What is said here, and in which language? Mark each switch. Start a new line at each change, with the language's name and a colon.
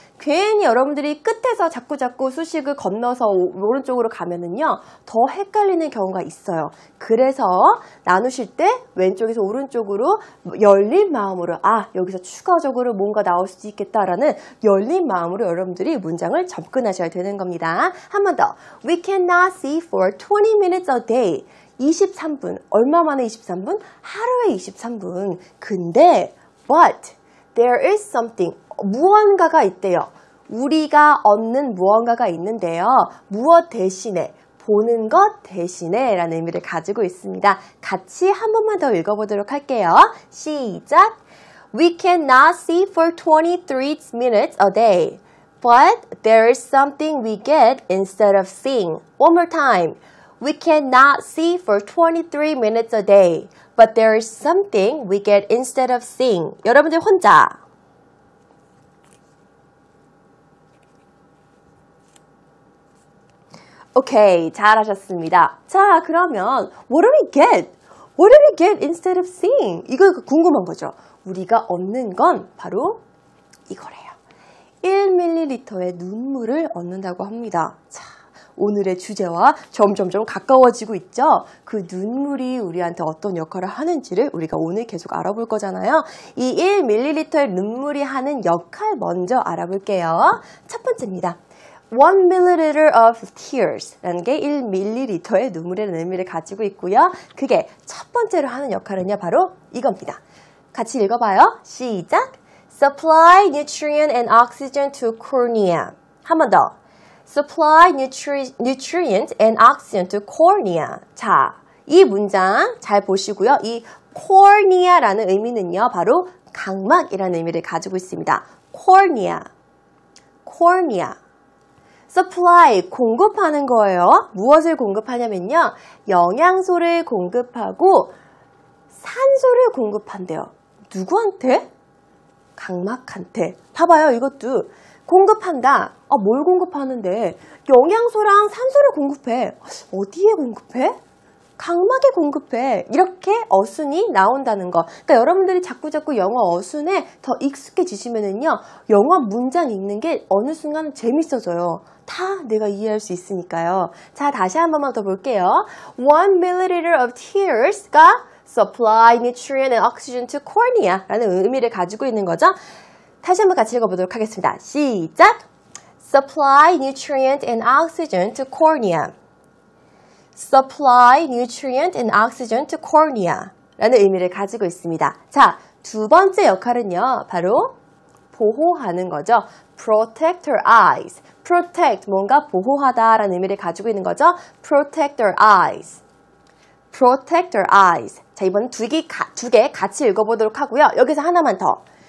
Korean: 괜히 여러분들이 끝에서 자꾸 수식을 건너서 오른쪽으로 가면은요 더 헷갈리는 경우가 있어요. 그래서 나누실 때 왼쪽에서 오른쪽으로 열린 마음으로 여기서 추가적으로 뭔가 나올 수도 있겠다라는 열린 마음으로 여러분들이 문장을 접근하셔야 되는 겁니다. 한 번 더.
English: We cannot see for 20 minutes a day.
Korean: 23분. 얼마 만에 23분? 하루에 23분. 근데
English: but there is something.
Korean: 무언가가 있대요. 우리가 얻는 무언가가 있는데요. 무엇 대신에? 보는 것 대신에 라는 의미를 가지고 있습니다. 같이 한 번만 더 읽어보도록 할게요. 시작!
English: We cannot see for 23 minutes a day. But there is something we get instead of seeing. One more time. We cannot see for 23 minutes a day. But there is something we get instead of seeing.
Korean: 여러분들 혼자. 오케이, 잘하셨습니다. 자, 그러면
English: what do we get? What do we get instead of seeing?
Korean: 이거 궁금한 거죠. 우리가 얻는 건 바로 이거래요. 1ml의 눈물을 얻는다고 합니다. 자, 오늘의 주제와 점점점 가까워지고 있죠? 그 눈물이 우리한테 어떤 역할을 하는지를 우리가 오늘 계속 알아볼 거잖아요. 이 1ml의 눈물이 하는 역할 먼저 알아볼게요. 첫 번째입니다.
English: 1ml of tears
Korean: 라는 게 1ml의 눈물이라는 의미를 가지고 있고요. 그게 첫 번째로 하는 역할은요, 바로 이겁니다. 같이 읽어봐요. 시작!
English: Supply nutrient and oxygen to cornea.
Korean: 한 번 더.
English: Supply nutrient and oxygen to cornea.
Korean: 자, 이 문장 잘 보시고요. 이 cornea라는 의미는요, 바로 각막이라는 의미를 가지고 있습니다. cornea. supply, 공급하는 거예요. 무엇을 공급하냐면요. 영양소를 공급하고 산소를 공급한대요. 누구한테? 각막한테. 봐봐요. 이것도 공급한다. 뭘 공급하는데? 영양소랑 산소를 공급해. 어디에 공급해? 각막에 공급해. 이렇게 어순이 나온다는 거. 그러니까 여러분들이 자꾸자꾸 영어 어순에 더 익숙해지시면은요, 영어 문장 읽는 게 어느 순간 재밌어져요. 다 내가 이해할 수 있으니까요. 자, 다시 한 번만 더 볼게요.
English: 1ml of tears가 supply nutrient and oxygen to cornea
Korean: 라는 의미를 가지고 있는 거죠. 다시 한번 같이 읽어보도록 하겠습니다. 시작!
English: Supply nutrient and oxygen to cornea. Supply nutrient and oxygen to cornea
Korean: 라는 의미를 가지고 있습니다. 자, 두 번째 역할은요, 바로 보호하는 거죠.
English: Protect your eyes.
Korean: Protect, 뭔가 보호하다 라는 의미를 가지고 있는 거죠.
English: Protect your eyes. Protect your eyes.
Korean: 자, 이번 두 개 같이 읽어보도록 하고요. 여기서 하나만 더.